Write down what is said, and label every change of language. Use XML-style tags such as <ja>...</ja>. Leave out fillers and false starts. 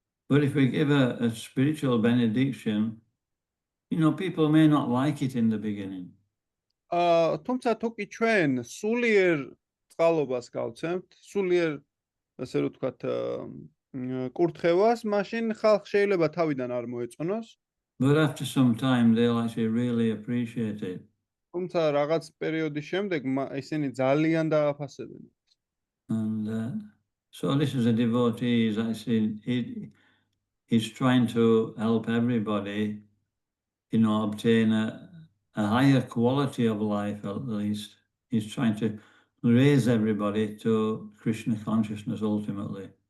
<en>But if we give a spiritual benediction, people may not like it in the beginning.</en> <ka>თუმცა თუ კი ჩვენ სულიერ წყალობას გავცემთ, სულიერ ასე რომ ვთქვათ კურთხევას, მაშინ ხალხ შეიძლება თავიდან არ მოეწონოს.</ka> <en>But after some time, they'll actually really appreciate it.</en> <ka>თუმცა რაღაც პერიოდის შემდეგ ისინი ძალიან დააფასებენ.</ka> <en>And so this is a devotee, is actually, he's trying to help everybody, obtain a higher quality of life at least. He's trying to raise everybody to Krishna consciousness ultimately.</en>